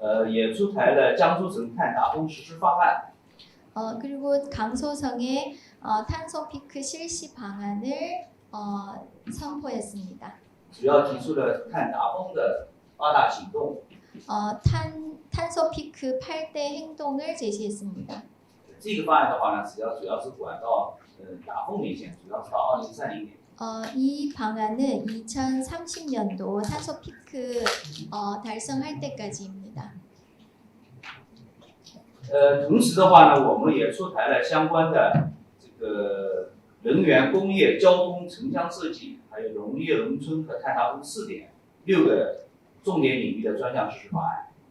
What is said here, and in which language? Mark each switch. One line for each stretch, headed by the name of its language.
Chinese: 也出台了江苏省碳达峰实施方案。
Korean: 그리고 강소성의 탄소 피크 실시 방안을 선포했습니다.
Chinese: 主要提出了碳达峰的8大行动。
Korean: 탄소 피크 8대 행동을 제시했습니다.
Chinese: 这个方案的话呢，主要是管到达峰年限，主要是到2030年。
Korean: 이 방안은 2030년도 탄소 피크 달성할 때까지입니다.
Chinese: 同时的话呢，我们也出台了相关的这个能源、工业、交通、城乡设计，还有农业、农村和碳达峰6个重点领域的专项实施方案。